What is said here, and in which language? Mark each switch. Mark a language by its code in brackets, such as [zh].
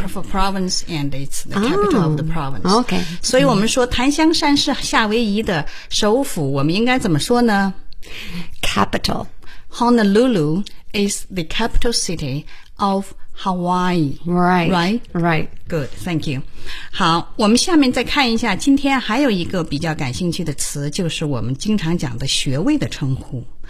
[en] yeah, for province and it's the capital of the province， Okay， [zh] 所以我们说檀香山是夏威夷的首府，我们应该怎么说呢？ [en] Capital， Honolulu is the capital city of Hawaii， Right. Good, thank you。 [zh] 好，我们下面再看一下今天还有一个比较感兴趣的词，就是我们经常讲的学位的称呼。